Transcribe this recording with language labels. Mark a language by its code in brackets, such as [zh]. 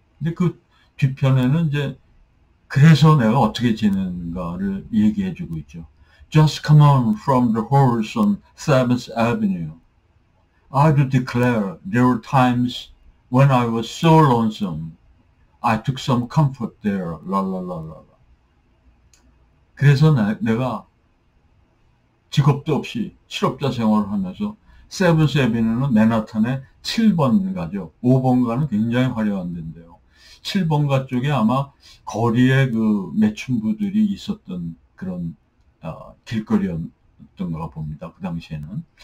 [ko] 근데 그 뒤편에는 이제 그래서 내가 어떻게 지내는가를 얘기해주고 있죠. [en] Just come on from the horse on 7th Avenue. I do declare there were times when I was so lonesome. I took some comfort there. 랄랄랄라. [ko] 그래서 내가 직업도 없이 실업자 생활을 하면서 세븐스 애비뉴는 맨하탄의 7번가죠. 5번가는 굉장히 화려한 데인데요. 7번가 쪽에 아마 거리에 매춘부들이 있었던 그런 길거리였던가 봅니다. 그 당시에는.